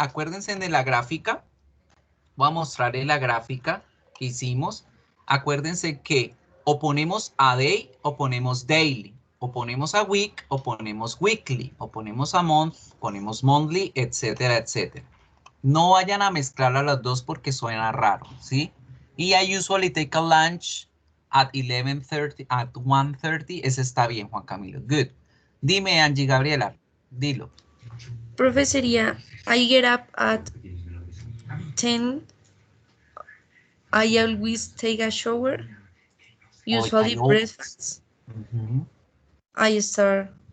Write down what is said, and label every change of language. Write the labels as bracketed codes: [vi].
[es] Acuérdense de la gráfica. Voy a mostrarles la gráfica que hicimos. Acuérdense que o ponemos a day o ponemos daily. O ponemos a week o ponemos weekly. O ponemos a month, ponemos monthly, etcétera, etcétera. No vayan a mezclar a las dos porque suena raro, ¿sí? [en] Y I usually take a lunch at 11:30, at 1:30. [es] Ese está bien, Juan Camilo. Good. Dime, Angie Gabriela. Dilo. Profe, sería [en] I get up at 10. I always take a shower. Usually breakfast. I start.